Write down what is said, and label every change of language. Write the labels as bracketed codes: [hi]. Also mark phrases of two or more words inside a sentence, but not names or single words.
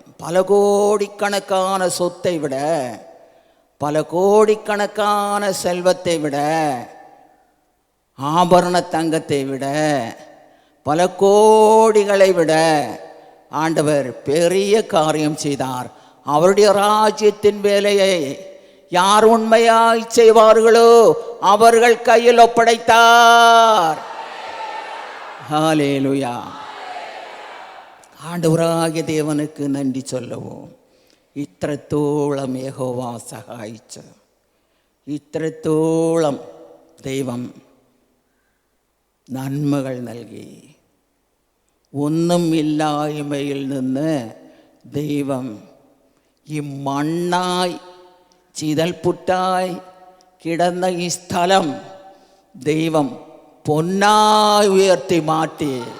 [ta] பல கோடிக்கணக்கான சொத்தை விட, பல கோடிக்கணக்கான செல்வத்தை விட, ஆபரண தங்கத்தை விட, பல கோடிகளை விட ஆண்டவர் பெரிய காரியம் செய்தார். அவருடைய ராஜ்யத்தின் வேலையை யார் உண்மையாய் செய்வார்களோ அவர்கள் கையில் ஒப்படைத்தார். ஹல்லேலூயா. ஆண்டவராகிய தேவனுக்கு நன்றி சொல்லவும். [ml] ഇത്രത്തോളം യഹോവ സഹായിച്ച്, ഇത്രത്തോളം ദൈവം നന്മകൾ നൽകി. ഒന്നും ഇല്ലായ്മയിൽ നിന്ന് ദൈവം ഈ മണ്ണായി ചിതൽപുറ്റായി കിടന്ന ഈ സ്ഥലം ദൈവം പൊന്നായി ഉയർത്തി മാറ്റി.